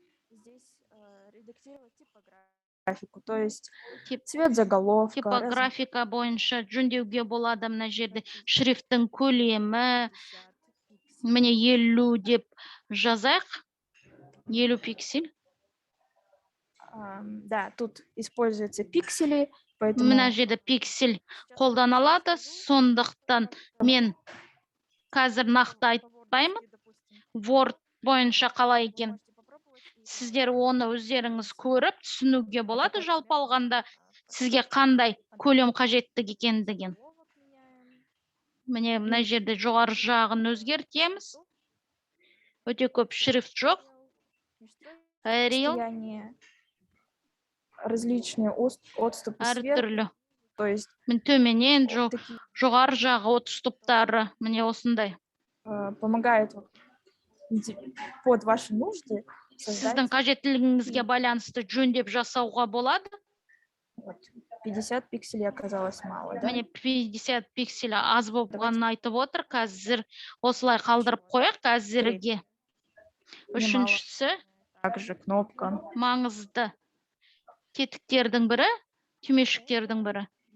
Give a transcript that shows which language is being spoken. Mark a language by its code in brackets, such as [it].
[ru] здесь редактировать типографику, то есть Тип- цвет заголовка, [kk] типографика бойынша жөндеуге болады. Мына жерде шрифттің көлемі, міне 50 деп жазайық. 50 пиксель. [ru] Да, тут используются пиксели, поэтому [kk] Мына жерде пиксель қолданылады. Сондықтан мен қазір нақты айтпаймын. Word бойынша қалай екен. Сіздер оны өздеріңіз көріп, түсінуге болады. Жалпы алғанда сізге қандай көлем қажеттік екендігін. Міне мына жерде жоғары жағын өзгертеміз. Өте көп шрифт жоқ. Arial [ru] расстояние, различные отступы сверху, [kk] әртүрлі. [ru] то есть [kk] Мен төменен [ru] такие, [kk] жоғары жағы отступтары. Міне осындай. [ru] помогает вот под ваши нужды создать [kk] Сіздің қажеттілігіңізге байланысты жөндеп жасауға болады. [ru] вот, 50 пикселей оказалось мало, да? [kk] Міне 50 пиксель аз болғанын айтып отыр. Қазір осылай қалдырып қояқ қазірге. Үшіншісі [ru] Также кнопка. [kk] маңызды тетіктердің бірі, түймешіктердің бірі.